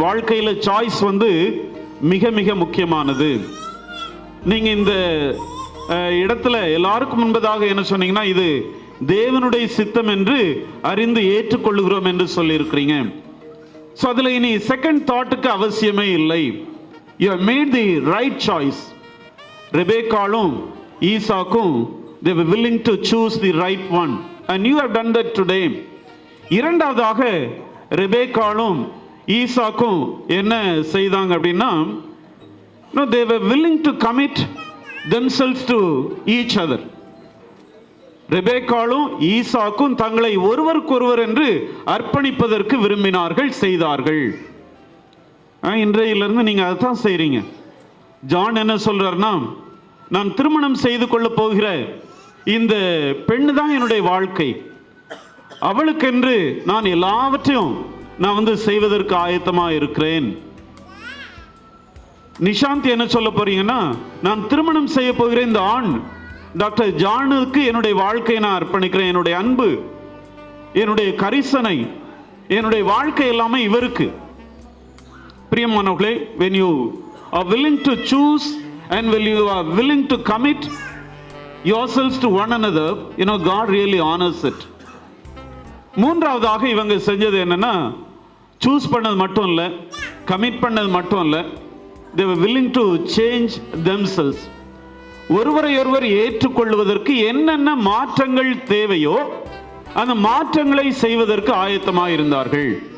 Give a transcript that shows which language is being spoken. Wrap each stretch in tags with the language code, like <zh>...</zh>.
<ta>வாழ்க்கையில சாய்ஸ் மிக மிக முக்கியமானது. நீங்க இந்த இடத்துல எல்லாருக்கும் முன்பதாக என்ன சொன்னீங்கன்னா, இது தேவனுடைய சித்தம் என்று அறிந்து ஏற்றுக்கொள்ளுகிறோம் என்று சொல்லி இருக்கிறீங்க. ஸோ அதுல இனி செகண்ட் தாட்டுக்கு அவசியமே இல்லை.</ta> <en>You have made the right choice. ரெபேக்காளும் ஈசாக்கும் they were willing to choose the right one, and you have done that today.</en> <ta>இரண்டாவதாக ரெபேக்காளும் ஈசாக்கும் என்ன செய்தாங்க அப்படின்னா,</ta> <en>they were willing to commit themselves to each other.</en> <ta>ரெபேக்காளும் ஈசாக்கும் தங்களை ஒருவருக்கொருவர் என்று அர்ப்பணிப்பதற்கு விரும்பினார்கள், செய்தார்கள். இன்றையிலிருந்து நீங்க அதான் செய்றீங்க. ஜான் என்ன சொல்றாருன்னா, நான் திருமணம் செய்து கொள்ள போகிற இந்த பெண்ணு தான் என்னுடைய வாழ்க்கை, அவளுக்கென்று நான் எல்லாவற்றையும் நான் செய்வதற்கு ஆயத்தமா இருக்கிறேன். நிஷாந்தி என்ன சொல்ல போறீங்கன்னா, நான் திருமணம் செய்ய போகிற இந்த ஆண் டாக்டர் ஜானுக்கு என்னுடைய வாழ்க்கையை நான் அர்ப்பணிக்கிறேன். என்னுடைய அன்பு, என்னுடைய கரிசனை, என்னுடைய வாழ்க்கை எல்லாமே இவருக்கு. பிரியமானவர்களே,</ta> <en>when you are willing to choose and when you are willing to commit yourselves to one another, God really honors it.</en> <ta>மூன்றாவதாக இவங்க செஞ்சது என்னன்னா, சூஸ் பண்ணது மட்டும் இல்ல, கமிட் பண்ணது மட்டும் இல்ல,</ta> <en>they were willing to change themselves.</en> <ta>ஒருவரை ஒருவர் ஏற்றுக்கொள்வதற்கு என்னென்ன மாற்றங்கள் தேவையோ அந்த மாற்றங்களை செய்வதற்கு ஆயத்தமாக இருந்தார்கள்.</ta>